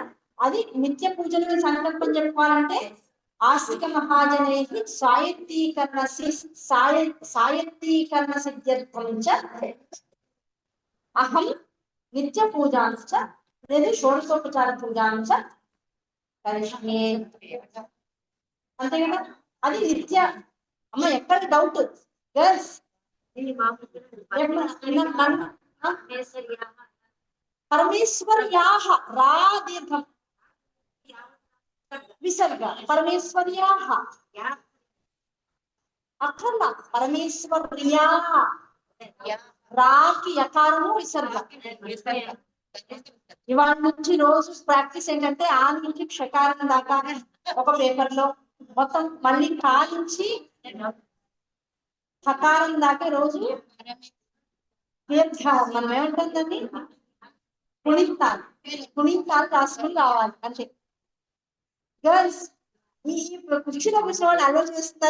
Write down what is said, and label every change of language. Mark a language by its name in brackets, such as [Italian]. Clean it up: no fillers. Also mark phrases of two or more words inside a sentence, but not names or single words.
[Telugu] అది నిత్య పూజలు సంకల్పం చెప్పుకోవాలంటే [Sanskrit] ఆస్తిక మహాజనైః సాయత్తీకరణ సిద్ధ్యర్థం చ అహం నిత్య పూజాంచ లేదా షోడశోపచార పూజాంచ కరిష్యే. [Telugu] అంతే కదా? అది నిత్య. అమ్మ ఎక్కడ [English] doubt girls? [Sanskrit] परमेश्वर्याः रा दीर्घम विसर्ग परमेश्वर्याः [Telugu] అక్కడ పరమేశ్వర్యా రాకి యకారము విసర్గ. ఇవాళ నుంచి రోజు ప్రాక్టీస్ ఏంటంటే ఆ నుంచి క్షకారం దాకా ఒక పేపర్ లో మొత్తం మళ్ళీ కా నుంచి హకారం దాకా రోజు మనం ఏమంటుందండి కుణితాలు కుణితాలు రాసుకుని రావాలి అంటే గర్ల్స్ ఈ కుర్చీలో కూర్చున్న వాళ్ళు అలవాటు చేస్తున్నారు.